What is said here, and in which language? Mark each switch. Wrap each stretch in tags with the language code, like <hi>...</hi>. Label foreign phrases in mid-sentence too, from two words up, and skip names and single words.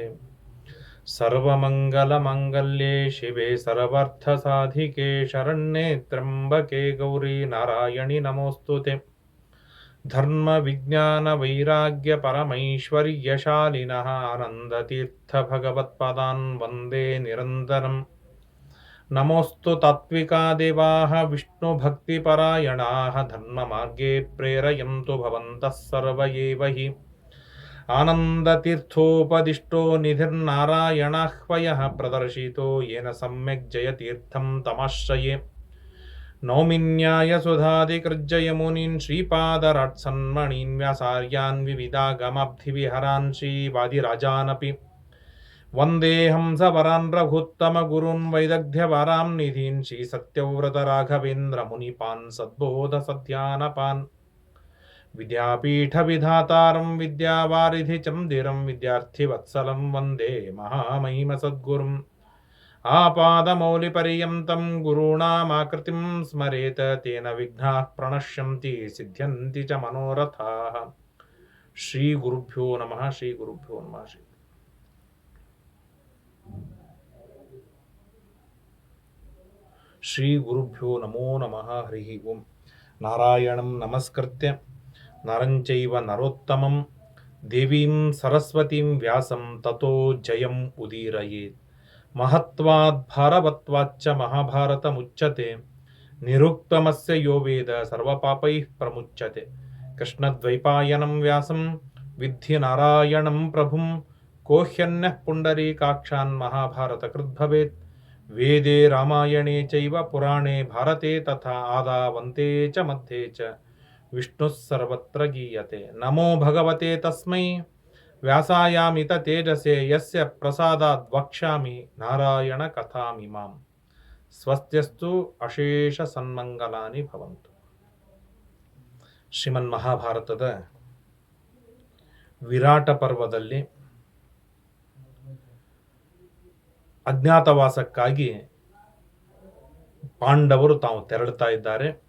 <sa>ಸರ್ವಮಂಗಲಮಾಂಗಲ್ಯೆ ಶಿವೆ ಸರ್ವಾರ್ಥಸಾಧಿಕೆ ಶರಣ್ಯೆ ತ್ರ್ಯಂಬಕೆ ಗೌರಿ ನಾರಾಯಣಿ ನಮೋಸ್ತುತೆ. ಧರ್ಮ ವಿಜ್ಞಾನ ವೈರಾಗ್ಯ ಪರಮೈಶ್ವರ್ಯಶಾಲಿನಃ ಆನಂದತೀರ್ಥ ಭಗವತ್ಪಾದಾನ್ ವಂದೇ ನಿರಂತರಂ. ನಮೋಸ್ತು ತಾತ್ವಿಕಾ ದೇವಾಃ ವಿಷ್ಣು ಭಕ್ತಿಪರಾಯಣಾಃ ಧರ್ಮ ಮಾರ್ಗೇ ಪ್ರೇರಯಂತು ಭವಂತಃ ಸರ್ವ ಏವ ಹಿ. ಆನಂದತೀರ್ಥೋಪದಿಷ್ಟೋ ನಿಧಿರ್ನಾರಾಯಣಾಹ್ವಯಃ ಪ್ರದರ್ಶಿತೋ ಯೇನ ಸಮ್ಯಕ್ ಜಯತೀರ್ಥಂ ತಮಾಶ್ರಯೇ. ನೌಮಿನ್ಯಾಯ ಸುಧಾದಿಕೃಜ್ಜಯಮುನೀನ್ ಶ್ರೀಪಾದರಾಟ್ಸನ್ಮಣೀನ್ ವ್ಯಾಸಾರ್ಯಾನ್ ವಿವಿಧಾಗಮಾಬ್ಧಿವಿಹರಾನ್ ಶ್ರೀವಾದಿರಾಜಾನಪಿ. ವಂದೇಹಂಸವರಾನ್ ರಘುತ್ತಮ ಗುರುನ್ ವೈದಗ್ಧ್ಯವರಾಂ ನಿಧೀನ್ ಶ್ರೀ ಸತ್ಯವ್ರತ ರಾಘವೇಂದ್ರ ಮುನಿಪಾನ್ ಸದ್ಬೋಧ ಸತ್ಯಾನಪಾನ್. ವಿದ್ಯಾಪೀಠ ವಿಧಾತಾರಂ ವಿದ್ಯಾವಾರಿಧಿ ಚಂದಿರಂ ವಿದ್ಯಾರ್ಥಿವತ್ಸಲಂ ವಂದೇ ಮಹಾಮಹಿಮ ಸದ್ಗುರುಂ. ಆಪಾದಮೌಲಿಪರ್ಯಂತಂ ಗುರುಣಾಮಾಕೃತಿಂ ಸ್ಮರೇತ ತೇನ ವಿಘ್ನಾಃ ಪ್ರಣಶ್ಯಂತಿ ಸಿದ್ಧ್ಯಂತಿ ಚ ಮನೋರಥಾಃ. ಶ್ರೀ ಗುರುಭ್ಯೋ ನಮಃ. ಶ್ರೀ ಗುರುಭ್ಯೋ ನಮಃ. ಶ್ರೀ ಗುರುಭ್ಯೋ ನಮೋ ನಮಃ. ಹರಿ ಓಂ. ನಾರಾಯಣಂ ನಮಸ್ಕೃತ್ಯ ನರಂ ಚೈವ ನರೋತ್ತಮಂ ದೇವೀಂ ಸರಸ್ವತೀಂ ವ್ಯಾಸಂ ತತೋ ಜಯಂ ಉದೀರಯೇತ್. ಮಹತ್ವಾದ್ ಭಾರವತ್ವಾಚ್ಚ ಮಹಾಭಾರತ ಮುಚ್ಯತೆ. ನಿರುಕ್ತಮಸ್ಯ ಯೋ ವೇದ ಸರ್ವಪಾಪೈಃ ಪ್ರಮುಚ್ಯತೆ. ಕೃಷ್ಣದ್ವೈಪಾಯನಂ ವ್ಯಾಸಂ ವಿದ್ಧಿ ನಾರಾಯಣಂ ಪ್ರಭುಂ. ಕೋಹ್ಯನ್ಯಃ ಪುಂಡರೀಕಾಕ್ಷಾನ್ ಮಹಾಭಾರತ ಕೃದ್ಭವೇತ್. ವೇದೇ ರಾಮಾಯಣೇ ಚೈವ ಪುರಾಣೇ ಭಾರತೆ ತಥಾ ಆದಾವಂತೆ ಚ ಮಧ್ಯೆ ಚ ವಿಷ್ಣುಃ ಸರ್ವತ್ರ ಗೀಯತೆ. ನಮೋ ಭಗವತೆ ತಸ್ಮೈ ವ್ಯಾಸಾಯಾಮಿತ ತೇಜಸೆ ಯಸ್ಯ ಪ್ರಸಾದಾದ್ ವಕ್ಷ್ಯಾಮಿ ನಾರಾಯಣ ಕಥಾಮಿಮಾಂ. ಸ್ವಸ್ತ್ಯಸ್ತು ಅಶೇಷ ಸನ್ಮಂಗಲಾನಿ ಭವಂತು.</sa> <kn>ಶ್ರೀಮನ್ ಮಹಾಭಾರತದ ವಿರಾಟ ಪರ್ವದಲ್ಲಿ ಅಜ್ಞಾತವಾಸಕ್ಕಾಗಿ ಪಾಂಡವರು ತಾವು ತೆರಳುತ್ತಾ ಇದ್ದಾರೆ.</kn>